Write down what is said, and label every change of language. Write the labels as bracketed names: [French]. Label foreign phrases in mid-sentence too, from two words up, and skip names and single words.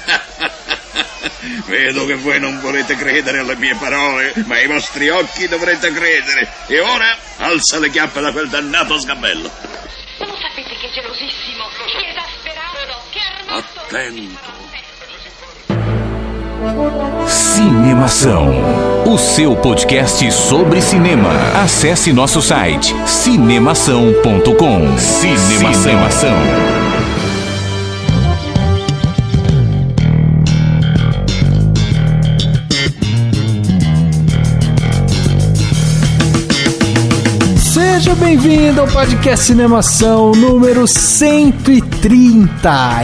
[Italian] Vedo che voi non volete credere alle mie parole, ma ai vostri occhi dovrete credere. E ora alza le chiappe da quel dannato sgabello. Non sapete che è gelosissimo, che esasperato, che Attento. [Portuguese] Cinemação, o seu podcast sobre cinema. Acesse nosso site cinemação.com. Cinemação. Seja bem-vindo ao podcast Cinemação número 130.